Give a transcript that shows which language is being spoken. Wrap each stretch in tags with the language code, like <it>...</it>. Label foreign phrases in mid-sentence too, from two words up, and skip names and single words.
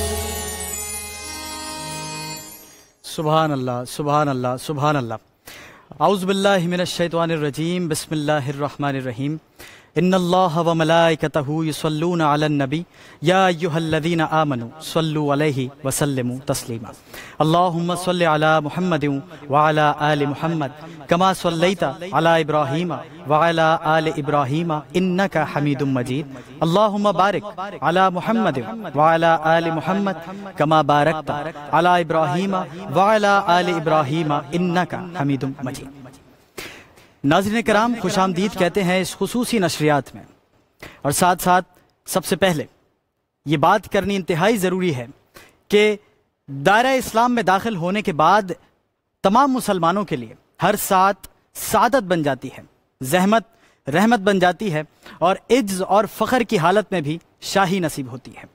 <ar>سبحان الله سبحان الله سبحان الله. أعوذ بالله من الشيطان الرجيم بسم الله الرحمن الرحيم إن الله وملائكته يصلون على النبي يا أيها الذين آمنوا صلوا عليه وسلموا تسليما اللهم صل على محمد وعلى آل محمد كما صليت على إبراهيم وعلى آل إبراهيم إنك حميد مجيد اللهم بارك على محمد وعلى آل محمد كما باركت على إبراهيم وعلى آل إبراهيم إنك حميد مجيد.</ar> <ur>ناظرین کرام، خوش آمدید کہتے ہیں اس خصوصی نشریات میں. اور ساتھ ساتھ سب سے پہلے یہ بات کرنی انتہائی ضروری ہے کہ دائرہ اسلام میں داخل ہونے کے بعد تمام مسلمانوں کے لیے ہر ساتھ سعادت بن جاتی ہے، زحمت رحمت بن جاتی ہے اور عجز اور فخر کی حالت میں بھی شاہی نصیب ہوتی ہے.</ur>